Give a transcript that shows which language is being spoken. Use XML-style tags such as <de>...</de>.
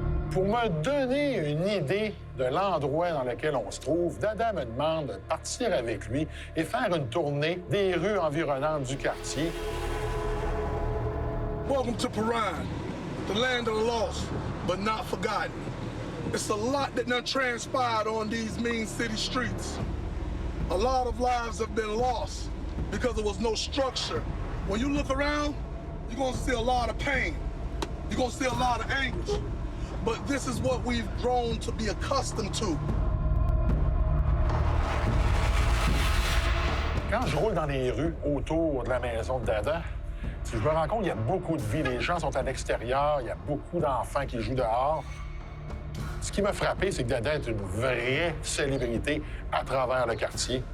<fr>Pour me donner une idée de l'endroit dans lequel on se trouve, Dada me demande de partir avec lui et faire une tournée des rues environnantes du quartier.</fr> <en>Welcome to Piran, the land of the lost, but not forgotten. It's a lot that done transpired on these mean city streets. A lot of lives have been lost because there was no structure. When you look around, you're gonna see a lot of pain. You're gonna see a lot of anguish. But this is what we've grown to be accustomed to.</en> <fr>Quand je roule dans les rues autour de la maison de Dada, je me rends compte qu'il y a beaucoup de vie. Les gens sont à l'extérieur, il y a beaucoup d'enfants qui jouent dehors. Ce qui m'a frappé, c'est que Dada est une vraie célébrité à travers le quartier.</fr>